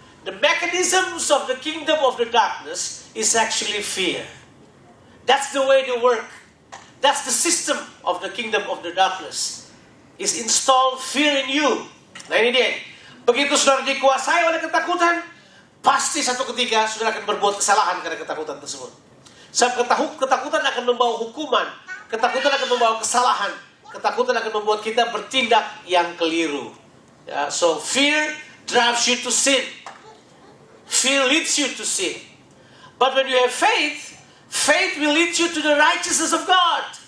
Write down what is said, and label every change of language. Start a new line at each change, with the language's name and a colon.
English: The mechanisms of the kingdom of the darkness is actually fear. That's the way they work. That's the system of the kingdom of the darkness. Is install fear in you.
Indonesian: Nah ini dia. Begitu saudara dikuasai oleh ketakutan, pasti satu ketika saudara akan berbuat kesalahan karena ketakutan tersebut. Sebab ketakutan akan membawa hukuman. Ketakutan akan membawa kesalahan. Ketakutan akan membuat kita bertindak yang keliru.
English: Ya, so fear drives you to sin. Fear leads you to sin. But when you have faith, faith will lead you to the righteousness of God.